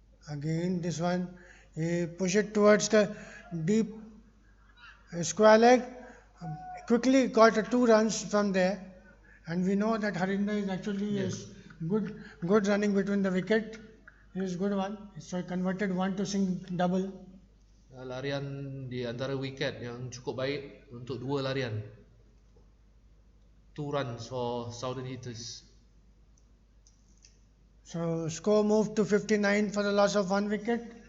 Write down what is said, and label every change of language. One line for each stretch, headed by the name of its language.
English: Again, this one, he push it towards the deep square leg. Quickly got 2 runs from there, and we know that Harinder is actually is good running between the wicket. He is good one. So he converted one to double.
Malay: larian di antara wiket yang cukup baik untuk 2 larian.
English: 2 runs for Southern Hitters. So score moved to 59 for the loss of 1 wicket.